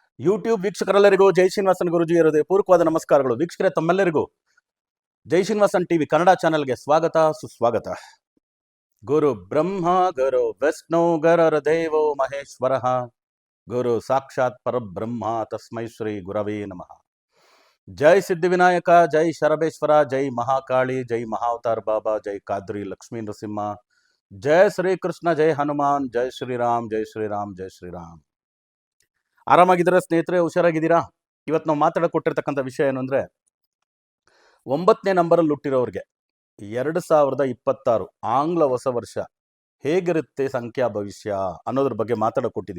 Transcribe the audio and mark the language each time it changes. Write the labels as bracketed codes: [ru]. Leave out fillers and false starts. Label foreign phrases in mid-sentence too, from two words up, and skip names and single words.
[kn] ಯೂಟ್ಯೂಬ್ ವೀಕ್ಷಕರೆಲ್ಲರಿಗೂ ಜೈ ಶ್ರೀನಿವಾಸನ್ ಗುರುಜಿ ಹೃದಯ ಪೂರ್ವಕವಾದ ನಮಸ್ಕಾರಗಳು. ವೀಕ್ಷಕರೇ, ತಮ್ಮೆಲ್ಲರಿಗೂ ಜೈ ಶ್ರೀನಿವಾಸನ್ ಟಿವಿ ಕನ್ನಡ ಚಾನೆಲ್ಗೆ ಸ್ವಾಗತ ಸುಸ್ವಾಗತ. [sa] ಗುರು ಬ್ರಹ್ಮ ಗುರು ವಿಷ್ಣು ಗುರುರ್ ದೇವೋ ಮಹೇಶ್ವರ, ಗುರು ಸಾಕ್ಷಾತ್ ಪರಬ್ರಹ್ಮ ತಸ್ಮೈ ಶ್ರೀ ಗುರವೇ ನಮಃ. [kn] ಜೈ ಸಿದ್ಧಿವಿನಾಯಕ, ಜೈ ಶರಬೇಶ್ವರ, ಜೈ ಮಹಾಕಾಳಿ, ಜೈ ಮಹಾವತಾರ್ ಬಾಬಾ, ಜೈ ಕಾದ್ರಿ ಲಕ್ಷ್ಮೀ ನರಸಿಂಹ, ಜೈ ಶ್ರೀಕೃಷ್ಣ, ಜೈ ಹನುಮಾನ್, ಜೈ ಶ್ರೀರಾಮ್, ಜೈ ಶ್ರೀರಾಮ್, ಜೈ ಶ್ರೀರಾಮ್. ಆರಾಮಾಗಿದ್ದೀರಾ ಸ್ನೇಹಿತರೆ? ಹುಷಾರಾಗಿದ್ದೀರಾ? ಇವತ್ತು ನಾವು ಮಾತಾಡಕ್ಕೆ ಕೊಟ್ಟಿರ್ತಕ್ಕಂಥ ವಿಷಯ ಏನು ಅಂದರೆ, 9ನೇ ನಂಬರಲ್ಲಿ ಹುಟ್ಟಿರೋರಿಗೆ 2026 ಆಂಗ್ಲ ಹೊಸ ವರ್ಷ ಹೇಗಿರುತ್ತೆ ಸಂಖ್ಯಾ ಭವಿಷ್ಯ ಅನ್ನೋದ್ರ ಬಗ್ಗೆ ಮಾತಾಡಕ್ಕೆ ಕೊಟ್ಟಿದ್ದೀವಿ.